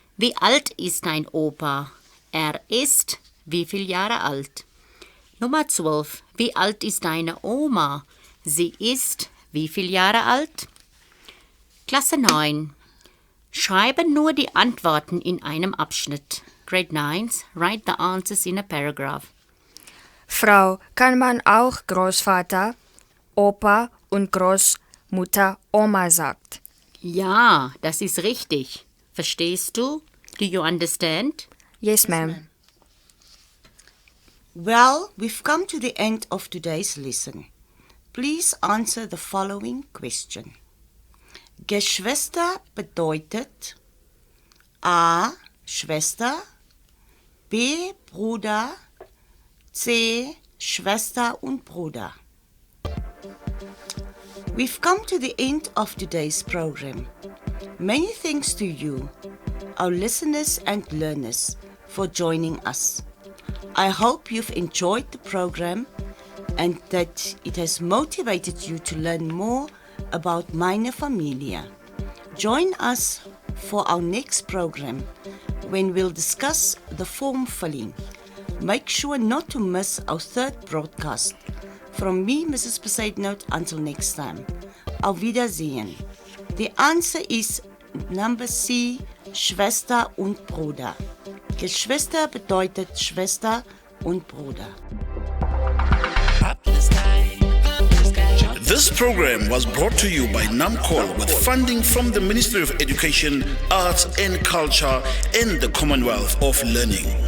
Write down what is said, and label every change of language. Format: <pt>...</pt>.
<de>Wie alt ist dein Opa? Er ist wie viel Jahre alt? Nummer 12. Wie alt ist deine Oma? Sie ist wie viel Jahre alt? Klasse 9. Schreibe nur die Antworten in einem Abschnitt.</de> <en>Grade 9. Write the answers in a paragraph.</en> <de>Frau, kann man auch Großvater, Opa und Großmutter Oma sagt? Ja, das ist richtig. Verstehst du?</de> <en>Do you understand? Yes, ma'am. Well, we've come to the end of today's lesson. Please answer the following question.</en> <de>Geschwister bedeutet A. Schwester, B. Bruder, C. Schwester und Bruder.</de> <en>We've come to the end of today's program. Many thanks to you, our listeners and learners, for joining us. I hope you've enjoyed the program and that it has motivated you to learn more about Meine Familie. Join us for our next program when we'll discuss the form filling. Make sure not to miss our third broadcast. From me, Mrs. Besaidnout, until next time.</en> <de>Auf Wiedersehen.</de> <en>The answer is number C,</en> <de>Schwester und Bruder. Geschwister bedeutet Schwester und Bruder.</de> <en>Up to the sky, up to the sky, jump. This program was brought to you by NAMCOL with funding from the Ministry of Education, Arts and Culture and the Commonwealth of Learning.</en>